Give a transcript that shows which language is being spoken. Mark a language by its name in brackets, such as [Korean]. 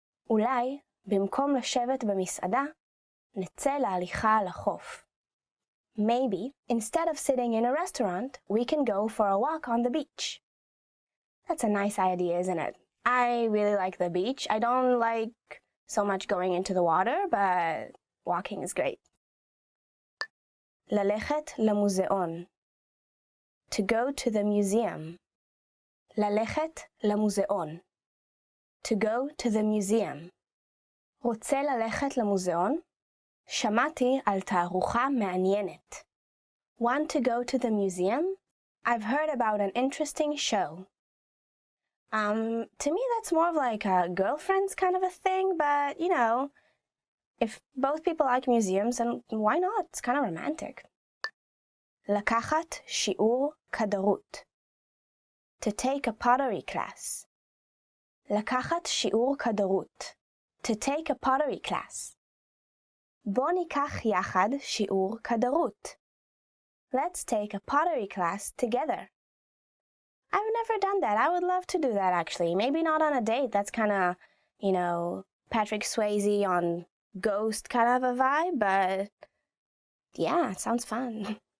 [Hebrew] אולי, במקום לשבת במסעדה, נצא להליכה על החוף. [English] Maybe, instead of sitting in a restaurant, we can go for a walk on the beach. That's a nice idea, isn't it? I really like the beach. I don't like so much going into the water, but walking is great. [Hebrew] ללכת למוזיאון. [English] To go to the museum. [Hebrew] ללכת למוזיאון. [English] To go to the museum. [Hebrew] רוצה ללכת למוזיאון? שמעתי על תערוכה מעניינת. [English] Want to go to the museum? I've heard about an interesting show. To me that's more of like a girlfriend's kind of a thing, but you know, if both people like museums, then why not? It's kind of romantic. [Hebrew] לקחת שיעור כדרות. [English] To take a pottery class. [Hebrew] לקחת שיעור כדרות. [English] To take a pottery class. [Hebrew] בוא ניקח יחד שיעור כדרות. [English] Let's take a pottery class together. I've never done that. I would love to do that actually. Maybe not on a date. That's kind of, you know, Patrick Swayze on Ghost kind of a vibe, but yeah, it sounds fun.